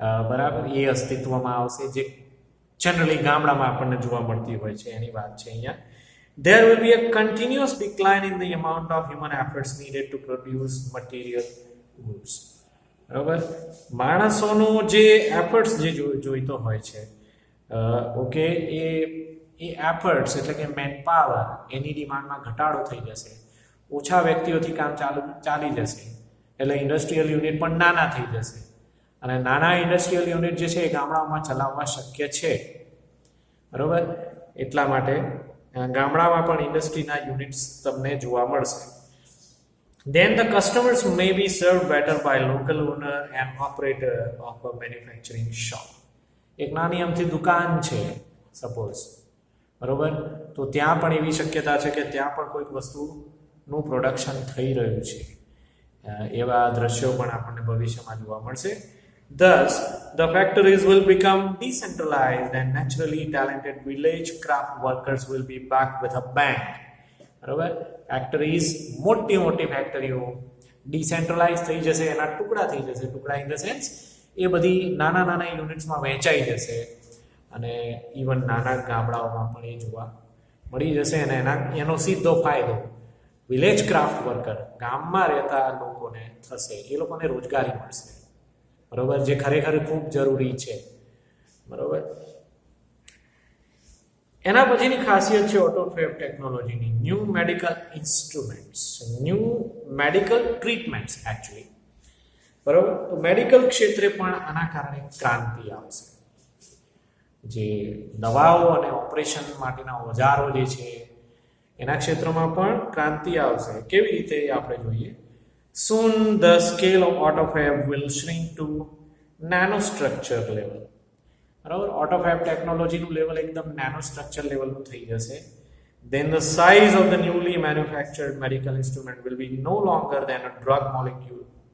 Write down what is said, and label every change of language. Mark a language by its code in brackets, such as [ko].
[gu] બરાબર, એ અસ્તિત્વમાં આવશે જે જનરલી ગામડામાં આપણને જોવા મળતી હોય છે એની વાત છે અહીંયા. [en] There will be a continuous decline in the amount of human efforts needed to produce material goods. [gu] બરાબર, માણસોનો જે એફર્ટ્સ જે જોઈતો હોય છે, ઓકે, એ એફર્ટ્સ એટલે કે મેન પાવર, એની ડિમાન્ડમાં ઘટાડો થઈ જશે. ઓછા વ્યક્તિઓથી કામ ચાલી જશે, એટલે ઇન્ડસ્ટ્રીયલ યુનિટ પણ નાના થઈ જશે અને નાના ઇન્ડસ્ટ્રીયલ યુનિટ જે છે એ ગામડાઓમાં ચલાવવા શક્ય છે, બરોબર. એટલા માટે ગામડામાં પણ ઇન્ડસ્ટ્રીના યુનિટ્સ તમને જોવા મળશે. [en] Then the customers may be served better by local owner and operator of a manufacturing shop. [gu] એક નાની અમથી દુકાન છે સપોઝ, બરોબર, તો ત્યાં પણ એવી શક્યતા છે કે ત્યાં પણ કોઈક વસ્તુનું પ્રોડક્શન થઈ રહ્યું છે. એવા દ્રશ્યો પણ આપણને ભવિષ્યમાં જોવા મળશે. [en] Thus, the factories will become decentralized and naturally talented village craft workers will be back with a bang. [gu] બરોબર, ફેક્ટરીઝ, મોટી ફેક્ટરીઓ ડિસેન્ટ્રલાઇઝ થઈ જશે, એના ટુકડા થઈ જશે. ટુકડા ઇન ધ સેન્સ એ બધી નાના યુનિટ્સમાં વહેંચાઈ જશે અને ઇવન નાના ગામડાઓમાં પણ એ જોવા મળી જશે. અને એનો સીધો ફાયદો વિલેજ ક્રાફ્ટ વર્કર, ગામમાં રહેતા લોકોને થશે. એ લોકોને રોજગારી મળશે, બરોબર, જે ખરેખર ખૂબ જરૂરી છે, બરોબર. એના પછીની ખાસિયત છે ઓટોફેબ ટેકનોલોજીની new medical instruments, new medical treatments actually, બરોબર. તો મેડિકલ ક્ષેત્રે પણ આના કારણે ક્રાંતિ આવશે. જે દવાઓ અને ઓપરેશન માટેના ઓજારો જે છે એના ક્ષેત્રમાં પણ ક્રાંતિ આવશે. કેવી રીતે આપણે જોઈએ. [en] Soon the scale of autofab will shrink to nanostructure level. [gu] બરાબર, ઓટોફેબ ટેકનોલોજીનું લેવલ એકદમ નેનોસ્ટ્રક્ચર લેવલનું થઈ જશે. [en] Then the size of the newly manufactured medical instrument will be no longer than a drug molecule.